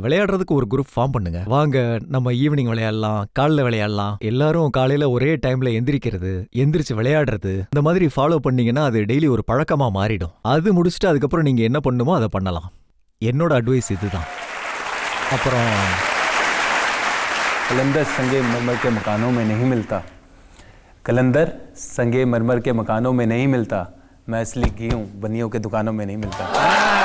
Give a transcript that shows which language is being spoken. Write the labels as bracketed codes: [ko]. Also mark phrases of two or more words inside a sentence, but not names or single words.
[ta] விளையாடுறதுக்கு ஒரு [en] group form [ta] பண்ணுங்க. வாங்க நம்ம ஈவினிங் விளையாடலாம், காலைல விளையாடலாம். எல்லாரும் காலையில் ஒரே டைமில் எந்திரிச்சு விளையாடுறது, இந்த மாதிரி ஃபாலோ பண்ணீங்கன்னா அது டெய்லி ஒரு பழக்கமாக மாறிடும். அது முடிச்சுட்டு அதுக்கப்புறம் நீங்கள் என்ன பண்ணுமோ அதை பண்ணலாம். என்னோட அட்வைஸ் இதுதான். அப்புறம் [hi] कलंदर संगे मरमर के मकानों में नहीं मिलता. कलंदर संगे मरमर के मकानों में नहीं मिलता. मैं असली घी हूँ, बनियों के दुकानों में नहीं मिलता.